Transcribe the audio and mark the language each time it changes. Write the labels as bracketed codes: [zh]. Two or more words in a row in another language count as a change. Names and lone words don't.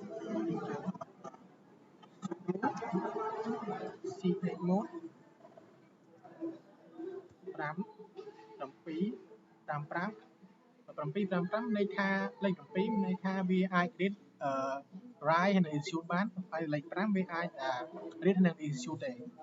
[en] secret mode [km] 5 7 55 755 នៃថាលេខ7នៃថាវាអាច [en] read write [km] ហើយ execute បានហើយលេខ5វាអាច read និង execute ទេ